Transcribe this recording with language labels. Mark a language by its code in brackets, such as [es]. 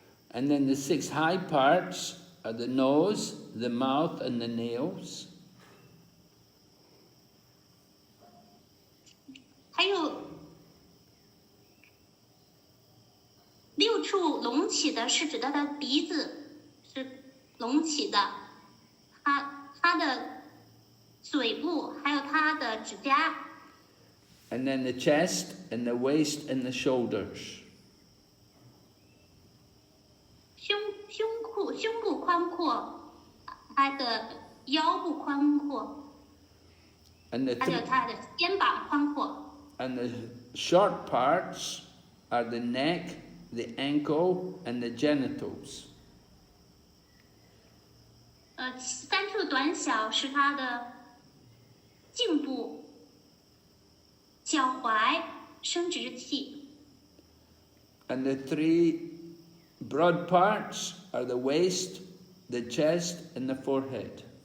[en] And then the 6 high parts are the nose, the mouth, and the nails. [zh] 还有6处隆起的是指它的鼻子是隆起的，它的嘴部还有它的指甲。 [en] And then the chest and the waist and the shoulders. [zh] 胸部宽阔，它的腰部宽阔， [en] And the [zh] 还有它的肩膀宽阔。 [en] And the short parts are the neck, the ankle, and the genitals. [zh] 3处短小是它的颈部、脚踝、生殖器。 [en] And the 3 broad parts are the waist, the chest, and the forehead.